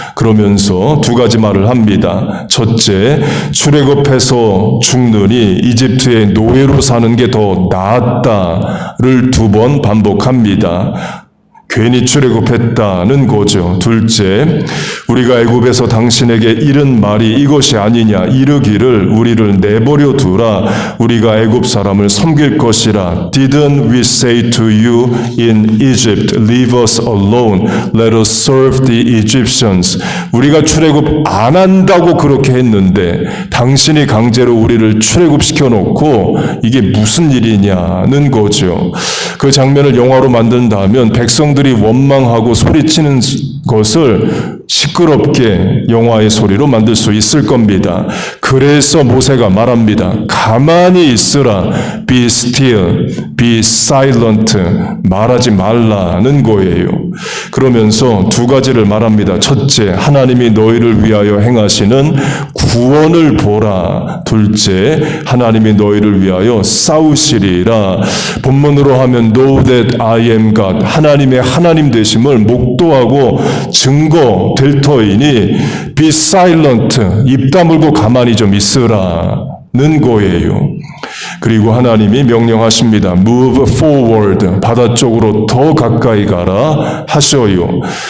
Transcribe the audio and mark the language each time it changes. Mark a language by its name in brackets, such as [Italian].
[Korean] 그러면서 두 가지 말을 합니다. 첫째, 출애굽해서 죽느니 이집트의 노예로 사는 게 더 낫다를 두 번 반복합니다. 괜히 출애굽했다는 거죠. 둘째, 우리가 애굽에서 당신에게 이른 말이 이것이 아니냐, 이르기를 우리를 내버려 두라, 우리가 애굽 사람을 섬길 것이라. [English] Didn't we say to you in Egypt, leave us alone, let us serve the Egyptians. [Korean] 우리가 출애굽 안 한다고 그렇게 했는데 당신이 강제로 우리를 출애굽시켜 놓고 이게 무슨 일이냐는 거죠. 그 장면을 영화로 만든다면 백성들이 원망하고 소리치는 것을 시끄럽게 영화의 소리로 만들 수 있을 겁니다. 그래서 모세가 말합니다. 가만히 있으라. [English] Be still, be silent. [Korean] 말하지 말라는 거예요. 그러면서 두 가지를 말합니다. 첫째, 하나님이 너희를 위하여 행하시는 구원을 보라. 둘째, 하나님이 너희를 위하여 싸우시리라. 본문으로 하면 [English] Know that I am God. [Korean] 하나님의 하나님 되심을 목도하고 증거 될 터이니 [English] be silent. [Korean] 입 다물고 가만히 좀 있으라는 거예요. 그리고 하나님이 명령하십니다. [English] Move forward. [Korean] 바다 쪽으로 더 가까이 가라 하셔요.